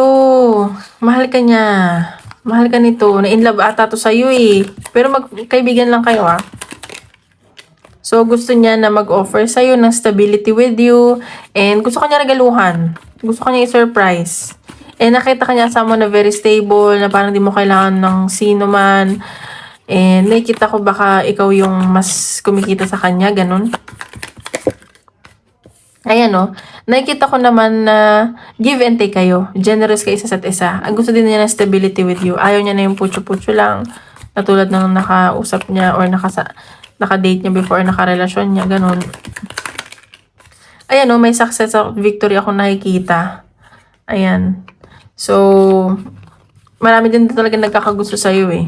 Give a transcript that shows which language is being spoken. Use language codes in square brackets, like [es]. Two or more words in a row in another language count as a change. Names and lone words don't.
[tl] Mahal ka niya. Mahal ka nito. Na-inlove ata to sa'yo eh. Pero magkaibigan lang kayo ah. So, gusto niya na mag-offer sa'yo ng [en] stability with you. [tl] And gusto ka niya regaluhan. Gusto ka niya i-surprise. And nakita ka niya sa mo na very stable. Na parang di mo kailangan ng sino man. And nakikita ko baka ikaw yung mas kumikita sa kanya. Ganun. Ayan o. Nakikita ko naman na [en] give and take [tl] kayo. Generous kayo isa't isa. Ang gusto din niya ng [en] stability with you. [tl] Ayaw niya na yung putyo-putyo lang. Katulad ng nakausap niya or naka-date niya before, naka-relasyon niya. Ganun. Ayan o. May success at victory ako nakikita. Ayan. So, marami din talaga nagkakagusto sa'yo eh.